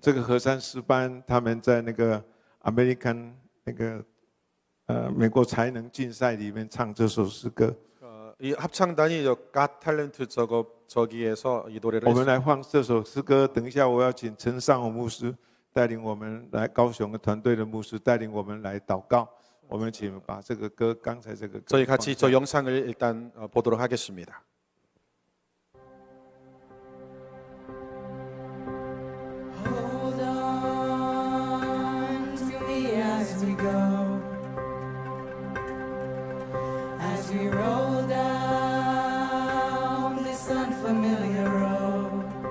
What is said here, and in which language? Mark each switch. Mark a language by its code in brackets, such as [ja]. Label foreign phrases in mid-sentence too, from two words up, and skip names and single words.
[zh] 这个合唱诗班他们在那个 American 美国才能竞赛里面唱这首诗歌。 [ko] 이 합창단이 Got Talent 저기에서 이 노래를 [zh] 我们来放这首诗歌。等一下，我要请陈尚宏牧师带领我们来，高雄的团队的牧师带领我们来祷告。我们请把这个歌，刚才这个歌 [ko] 저희 같이 저 영상을 일단 보도록 하겠습니다. [en] Hold on to me as we go, as we roll down this unfamiliar road.